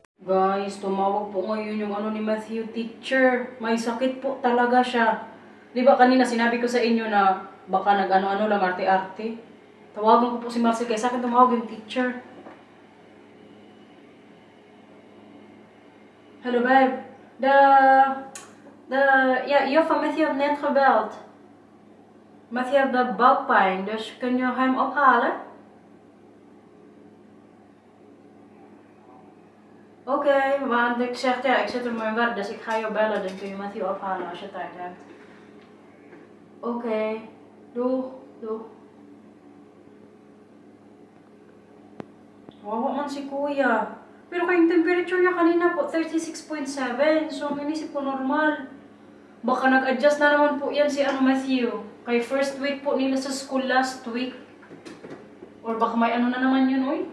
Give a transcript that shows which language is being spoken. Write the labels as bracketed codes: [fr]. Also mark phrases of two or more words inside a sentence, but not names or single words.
[tl] Guys, tumawag po ngayon yung ano ni Matthew, teacher. May sakit po talaga siya. Di ba kanina sinabi ko sa inyo na baka nag-ano-ano lang, arte-arte? Tawagan ko po si Marcel, kaya sa akin tumawag yung teacher. Hello, babe. [nl] Juffrouw Matthew heeft net gebeld. Matthew heeft de buikpijn, dus kun je hem ophalen? Oké, want ik zeg ja, ik zit op mijn werk, dus ik ga je bellen, dan kun je Matthew ophalen als je tijd hebt. Oké, doeg, doeg. [tl] Wawa man si kuya. Pero kayong temperature niya kanina po, 36.7. So, minisip ko normal. Baka nag-adjust na naman po yan si Matthew. Kay [en] first week [tl] po nila sa [en] school last week. [tl] Or baka may ano na naman yun, oy.